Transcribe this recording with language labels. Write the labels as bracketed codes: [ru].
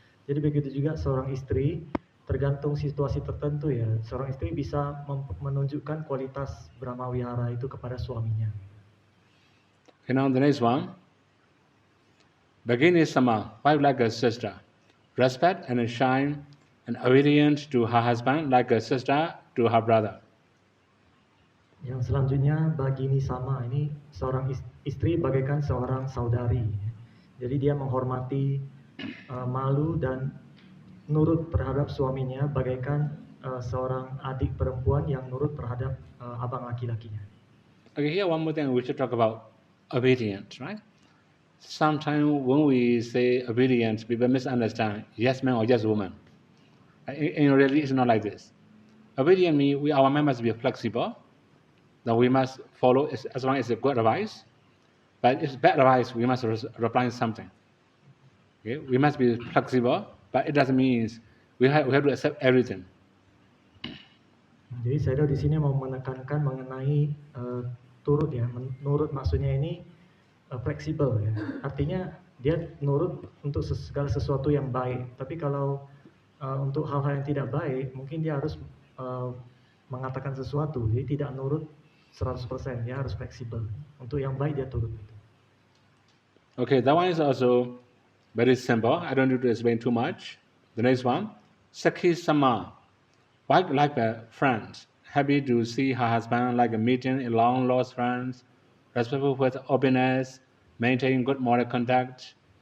[id] Jadi begitu juga seorang istri, tergantung situasi tertentu ya, seorang istri bisa menunjukkan kualitas Brahma Wihara itu kepada suaminya. [en] Okay, now the next one. Bhagini Sama, wife like a sister, respect and shine and obedient to her husband like a sister to her brother. [id] Yang selanjutnya Bhagini Sama, ini seorang istri bagaikan seorang saudari. Jadi dia menghormati, malu dan nurut terhadap suaminya bagaikan seorang adik perempuan yang nurut terhadap abang laki-lakinya. [en] Okay, here one more thing we should talk about obedience, right? Sometimes when we say obedience, people misunderstand yes man or yes woman. In reality, it's not like this. Obedience means our mind must be flexible. That we must follow as long as it's good advice. But if it's bad advice, we must reply something. Okay? We must be flexible, but it doesn't mean we have to accept everything. [id] Jadi saya di sini mau menekankan mengenai turut ya, nurut maksudnya ini fleksibel ya. Artinya dia nurut untuk segala sesuatu yang baik. Tapi kalau untuk hal-hal yang tidak baik, mungkin dia harus mengatakan sesuatu. Jadi tidak nurut 100%, dia harus fleksibel. Untuk yang baik dia turut. [en] Okay, that one is also very simple. I don't need to explain too much. The next one, Sakhi Sama, wife like a friend, happy to see her husband like a meeting a long lost friends, respectful with openness, maintaining good moral conduct.